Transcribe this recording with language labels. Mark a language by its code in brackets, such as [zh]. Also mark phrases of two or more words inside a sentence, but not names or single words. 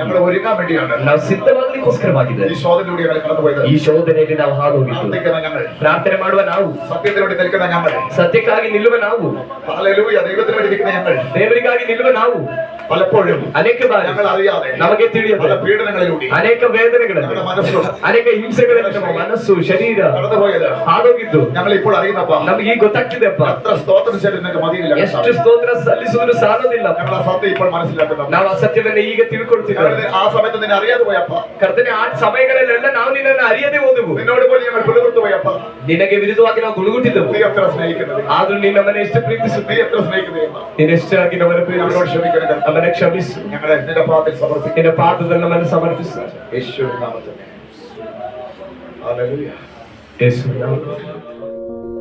[ml] ഞങ്ങൾ ഒരുങ്ങാൻ വേണ്ടിയാണ് [kn] ನಾವು ಸಿದ್ಧವಾಗಲಿಕ್ಕೋಸ್ಕರವಾಗಿದೆ. [ml] ഈ ശോധനയിലൂടെ ഞങ്ങൾ കടന്നുപോയത്. [kn] ಈ ಶೋಧನೆಯಲ್ಲಿ ನಾವು ಹಾದೋಗಿದ್ದು. [ml] പ്രാർത്ഥിക്കുന്ന ഞങ്ങൾ, [kn] ಪ್ರಾರ್ಥನೆ ಮಾಡುವ ನಾವು, [ml] സത്യത്തിന് വേണ്ടി നിൽക്കുന്ന ഞങ്ങൾ, [kn] ಸತ್ಯಕ್ಕಾಗಿ ನಿಲ್ಲುವ ನಾವು, [ml] ഹല്ലേലൂയ, ദൈവത്തിന് വേണ്ടി നിൽക്കുന്ന ഞങ്ങൾ [kn] ದೇವರಿಗಾಗಿ ನಿಲ್ಲುವ ನಾವು [ml] പലപ്പോഴും [kn] ಅನೇಕ ಬಾರಿ [ml] ഞങ്ങൾ അറിയാതെ [kn] ನಮಗೆ ತಿಳಿಯದೆ [ml] പല പീഡനങ്ങളിലൂടെ [kn] ಅನೇಕ ವೇದನೆಗಳಲ್ಲಿ, [ml] ഞങ്ങളുടെ മനസ്സും [kn] ಅನೇಕ ಹಿಂಸೆಗಳಲ್ಲಿ ನಮ್ಮ ಮನಸ್ಸು, ಶರೀರ [ml] കടന്നുപോയത് [kn] ಹಾದೋಗಿದ್ದು [ml] ഞങ്ങൾ ഇപ്പോൾ അറിയുന്നപ്പ. [kn] ನಮ್ಗೆ ಈಗ ಗೊತ್ತಾಗ್ತಿದೆಪ್ಪ. [ml] എത്ര സ്തോത്രം ചെയ്തിട്ട് നിങ്ങൾക്ക് മതിയില്ല. [kn] ಎಷ್ಟು ಸ್ತೋತ್ರ ಸಲ್ಲಿಸುವುದು ಸಾಲೋದಿಲ್ಲ. [ml] ഞങ്ങൾ ആ സത്യം ഇപ്പോൾ മനസ്സിലാക്കുന്നു. [kn] ನಾವು ಆ ಸತ್ಯವನ್ನ ಈಗ ತಿಳ್ಕೊಳ್ತಿದ್ದೇವೆ. [ml] ആ സമയത്ത് നിന്നെ അറിയാതെ പോയപ്പ, [kn] ಕರ್ತನೆ ಆ ಸಮಯಗಳಲ್ಲೆಲ್ಲ ನಾವು ನಿನ್ನನ್ನು ಅರಿಯದೆ ಹೋದೆವು. [ml] നിന്നോട് പോലും ഞങ്ങൾ പുലർത്തു പോയപ്പ, [kn] ನಿನಗೆ ವಿರುದ್ಧವಾಗಿ ನಾವು ಗುಳುಗುಟ್ಟಿದ್ದೆವು. [ml] നീ എത്ര സ്നേഹിക്കുന്നത്, [kn] ಆದ್ರೂ ನೀನು ನಮ್ಮನ್ನ ಎಷ್ಟು ಪ್ರೀತಿಸುತ್ತೀ, [ml] നീ എത്ര സ്നേഹിക്കുന്നത്, [kn] ನೀನು ಎಷ್ಟಾಗಿ ನಮ್ಮನ್ನು [ml] ഞങ്ങളോട് [kn] ಪ್ರೀತಿಸು, [ml] ക്ഷമിക്കണം. [kn] ನಮ್ಮನ್ನ ಕ್ಷಮಿಸು, [ml] ഞങ്ങളെ നിന്റെ പാദത്തിൽ സമർപ്പിക്കും. [kn] ನಿನ್ನ ಪಾದದಲ್ಲಿ ನಮ್ಮನ್ನು ಸಮರ್ಪಿಸು. [ml] യേശുവിൻ നാമത്തിൽ. ഹല്ലേലൂയ. [kn] ಯೇಸುವಿನ ನಾಮದಲ್ಲಿ.